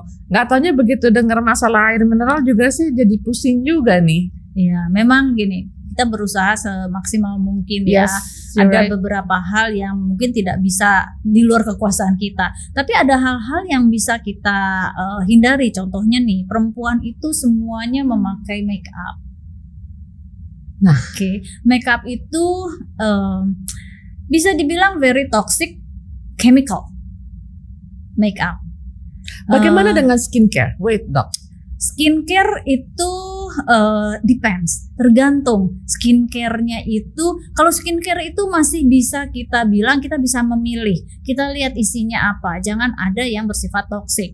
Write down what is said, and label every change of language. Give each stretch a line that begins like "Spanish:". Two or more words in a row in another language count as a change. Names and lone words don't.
Indonesian: Nggak taunya begitu dengar masalah air mineral juga sih jadi pusing juga nih. Iya, memang gini, kita berusaha semaksimal mungkin
English: Yes, you're
Indonesian: Ada
English: right.
Indonesian: beberapa hal yang mungkin tidak bisa di luar kekuasaan kita, tapi ada hal-hal yang bisa kita hindari. Contohnya nih, perempuan itu semuanya memakai
English: make up.
Indonesian: Nah. Oke,
English: make up
Indonesian: itu bisa dibilang
English: very toxic chemical make up.
Indonesian: Bagaimana dengan skincare?
English: Wait, Dok.
Indonesian: Skincare itu depends, tergantung. Skincare-nya itu, kalau skincare itu masih bisa kita bilang, kita bisa memilih. Kita lihat isinya apa, jangan ada yang bersifat toksik.